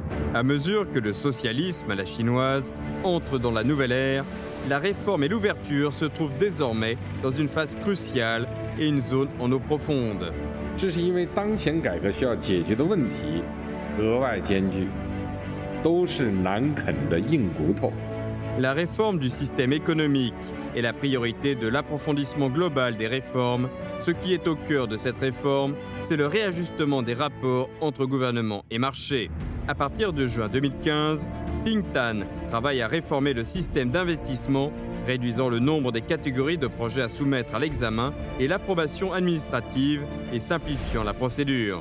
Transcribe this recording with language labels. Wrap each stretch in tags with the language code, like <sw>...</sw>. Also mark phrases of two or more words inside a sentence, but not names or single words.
<fr>À mesure que le socialisme à la chinoise entre dans la nouvelle ère, la réforme et l'ouverture se trouvent désormais dans une phase cruciale et une zone en eau profonde.</fr> <zh>这是因为当前改革需要解决的问题格外艰巨，都是难啃的硬骨头。</zh> <fr>La réforme du système économique est la priorité de l'approfondissement global des réformes. Ce qui est au cœur de cette réforme, c'est le réajustement des rapports entre gouvernement et marché. À partir de juin 2015, Ping Tan travaille à réformer le système d'investissement, réduisant le nombre des catégories de projets à soumettre à l'examen et l'approbation administrative et simplifiant la procédure.</fr>